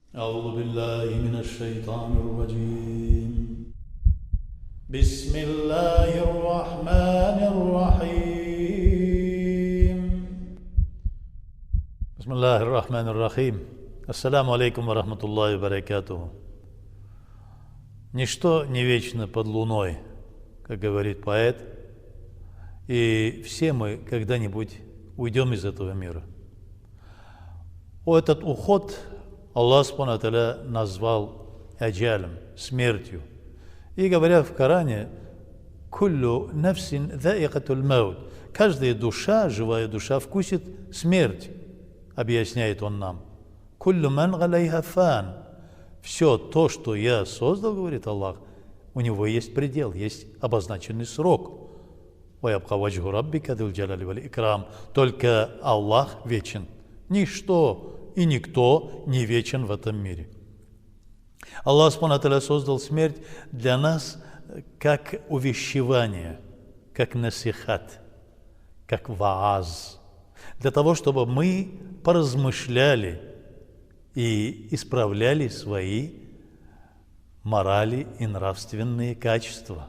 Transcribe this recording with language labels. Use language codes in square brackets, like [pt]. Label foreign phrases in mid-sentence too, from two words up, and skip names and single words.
[ar] أعوذ بالله من الشيطان الرجيم بسم الله الرحمن الرحيم بسم الله الرحمن الرحيم السلام عليكم ورحمة الله وبركاته. [ru] Ничто не вечно под луной, как говорит поэт, и все мы когда-нибудь уйдем из этого мира. Этот уход Аллах [ar] سبحانه وتعالى [ru] назвал аджалем, смертью. И говоря в Коране, [ar] «كل نفس ذائقة الموت». [ru] Каждая душа, живая душа, вкусит смерть, объясняет он нам. [ar] «كل من عليها فان». [ru] Все то, что я создал, говорит Аллах, у него есть предел, есть обозначенный срок. [ar] «ويبقى وجه ربك ذو الجلال والإكرام». [ru] Только Аллах вечен. Ничто и никто не вечен в этом мире. Аллах [ar] سبحانه وتعالى [ru] создал смерть для нас как увещевание, как насихат, как вааз, для того, чтобы мы поразмышляли и исправляли свои морали и нравственные качества.